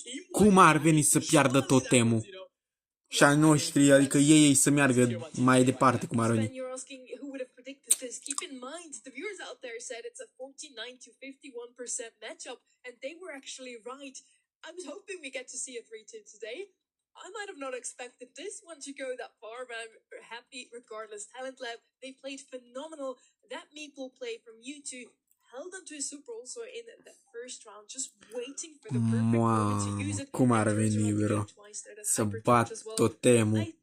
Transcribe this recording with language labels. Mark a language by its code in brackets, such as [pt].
[ro] Cum ar veni să piardă totemul? Și al noștri, adică ei să meargă mai departe, cum ar veni. [en] You're asking who would have predicted this. Keep in mind, the viewers out there said it's a 49 to 51% matchup, and they were actually right. I was hoping we get to see a 3-2 today. I might have not expected this one to go that far, but I'm happy regardless. Talent Lab, they played phenomenal. That meeple play from U2 held them to a super also in the first round, just waiting for the perfect moment to use it. [ro] Cum ar veni, bro, să bat totemul.